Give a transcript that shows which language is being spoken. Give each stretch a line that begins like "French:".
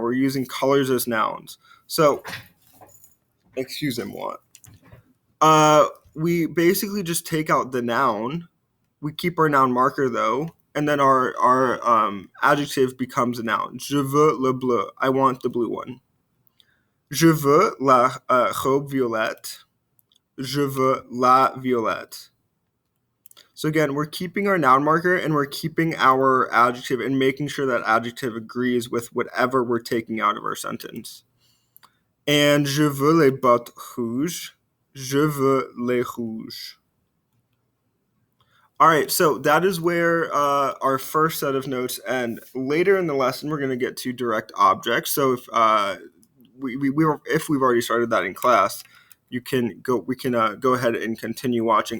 English: We're using colors as nouns. So, excuse me, what? We basically just take out the noun. We keep our noun marker though, and then our adjective becomes a noun.
French: Je veux le bleu.
English: I want the blue one.
French: Je veux la robe violette. Je veux la violette.
English: So again, we're keeping our noun marker and we're keeping our adjective and making sure that adjective agrees with whatever we're taking out of our sentence.
French: And je veux les bottes rouges. Je veux les rouges.
English: All right, so that is where our first set of notes end. Later in the lesson, we're going to get to direct objects. So if if we've already started that in class, we can go ahead and continue watching.